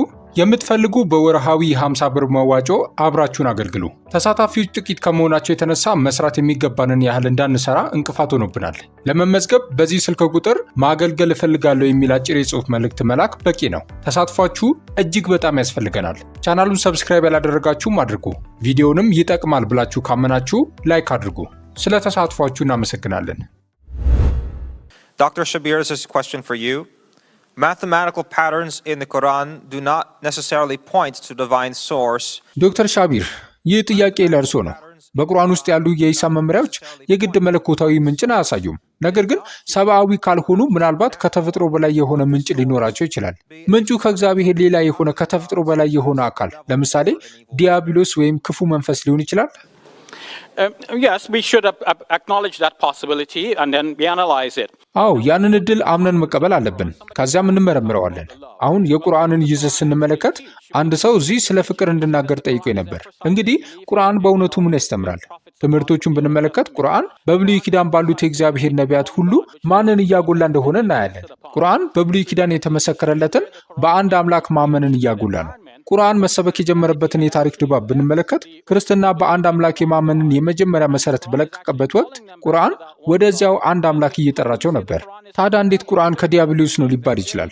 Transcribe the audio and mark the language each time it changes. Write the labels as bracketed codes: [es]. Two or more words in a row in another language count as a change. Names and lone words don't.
[am] የምትፈልጉ በወርሃዊ 50 ብር መዋጮ አብራችሁን አገልግሉ። ተሳታፊዎች ጥቂት ከመሆናቸው የተነሳ መስራት የሚገባንን ያህል እንዳንሰራ እንቅፋት ሆኖብናል። ለመመዝገብ በዚህ ስልክ ቁጥር ማገልገል እፈልጋለሁ የሚል አጭር የጽሑፍ መልእክት መላክ በቂ ነው። ተሳትፏችሁ እጅግ በጣም ያስፈልገናል። ቻናሉን ሰብስክራይብ ያላደረጋችሁም አድርጉ። ቪዲዮንም ይጠቅማል ብላችሁ ካመናችሁ ላይክ አድርጉ። ስለ ተሳትፏችሁ እናመሰግናለን። [en] Dr. Shabir, this is a question for you. Mathematical patterns in the Quran do not necessarily point to divine source. [am] ዶክተር ሻቢር፣ ይህ ጥያቄ ለእርሶ ነው። በቁርአን ውስጥ ያሉ የሂሳብ መመሪያዎች የግድ መለኮታዊ ምንጭን አያሳዩም። ነገር ግን ሰብአዊ ካልሆኑ ምናልባት ከተፈጥሮ በላይ የሆነ ምንጭ ሊኖራቸው ይችላል። ምንጩ ከእግዚአብሔር ሌላ የሆነ ከተፈጥሮ በላይ የሆነ አካል፣ ለምሳሌ ዲያብሎስ ወይም ክፉ መንፈስ ሊሆን ይችላል። [en] Yes, we should acknowledge that possibility and then we analyze it. [am] አዎ ያንን እድል አምነን መቀበል አለብን። ከዚያም እንመረምረዋለን። አሁን የቁርአንን ይዘት ስንመለከት አንድ ሰው እዚህ ስለ ፍቅር እንድናገር ጠይቆኝ ነበር። እንግዲህ ቁርአን በእውነቱ ምን ያስተምራል? ትምህርቶቹን ብንመለከት ቁርአን በብሉይ ኪዳን ባሉት የእግዚአብሔር ነቢያት ሁሉ ማንን እያጎላ እንደሆነ እናያለን። ቁርአን በብሉይ ኪዳን የተመሰከረለትን በአንድ አምላክ ማመንን እያጎላ ነው። ቁርአን መሰበክ የጀመረበትን የታሪክ ድባብ ብንመለከት ክርስትና በአንድ አምላክ የማመንን የመጀመሪያ መሰረት በለቀቀበት ወቅት ቁርአን ወደዚያው አንድ አምላክ እየጠራቸው ነበር። ታዲያ እንዴት ቁርአን ከዲያብሎስ ነው ሊባል ይችላል?